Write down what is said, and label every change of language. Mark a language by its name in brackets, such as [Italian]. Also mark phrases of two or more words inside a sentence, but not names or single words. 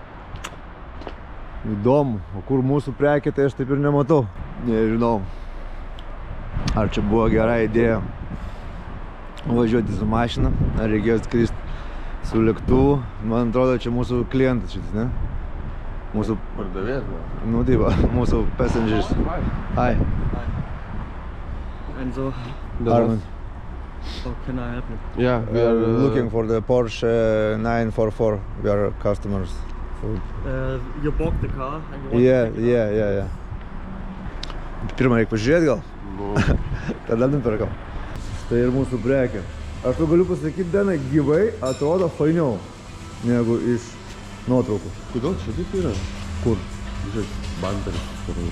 [Lithuanian] Įdomu, o kur mūsų prekė, tai aš taip ir nematau. Nežinau, ar čia buvo gera idėja važiuoti su mašina, ar reikėjo skristi su lėktuvu. Man atrodo, čia mūsų klientas šitas, ne? Mūsų... Pardavėjas, ne? Nu, taip, mūsų passengers. Hi. [English] Enzo, Armand. how can I help you? Yeah, We are looking for the Porsche 944. We are customers. You bought the car and you want Yeah. [Lithuanian] Pirmą reikia pažiūrėti gal? Tada nupirkam. Tai ir mūsų prekė. Aš tu galiu pasakyti, Benai, gyvai atrodo fainiau negu iš nuotraukų. Kodėl čia taip yra? Kur? Žiūrėk, banteris kažkur.